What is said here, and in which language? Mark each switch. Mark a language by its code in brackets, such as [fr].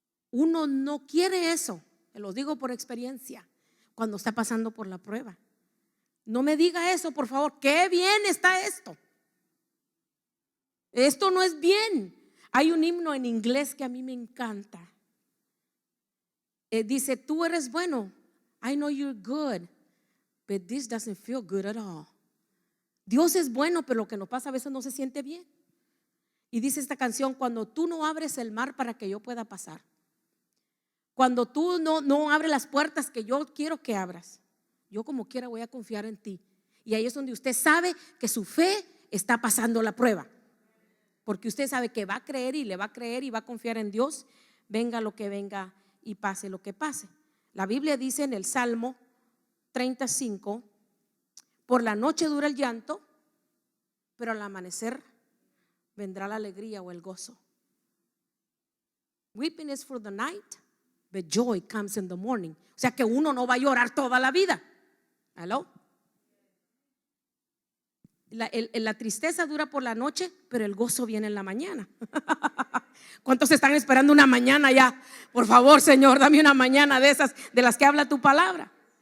[es] Uno no quiere eso, te lo digo por experiencia, cuando está pasando por la prueba. No me diga eso, por favor. Qué bien está esto. Esto no es bien. Hay un himno en inglés que a mí me encanta. Dice, tú eres bueno. [en] I know you're good, but this doesn't feel good at all. [es] Dios es bueno, pero lo que nos pasa a veces no se siente bien. Y dice esta canción, cuando tú no abres el mar para que yo pueda pasar, cuando tú no abres las puertas que yo quiero que abras, yo como quiera voy a confiar en ti. Y ahí es donde usted sabe que su fe está pasando la prueba, porque usted sabe que va a creer y le va a creer y va a confiar en Dios, venga lo que venga y pase lo que pase. La Biblia dice en el Salmo 35, por la noche dura el llanto, pero al amanecer vendrá la alegría o el gozo. [en] Weeping is for the night, but joy comes in the morning. [es] O sea que uno no va a llorar toda la vida. ¿Aló? La tristeza dura por la noche, pero el gozo viene en la mañana. ¿Cuántos están esperando una mañana ya? Por favor, Señor, dame una mañana de esas de las que habla tu palabra.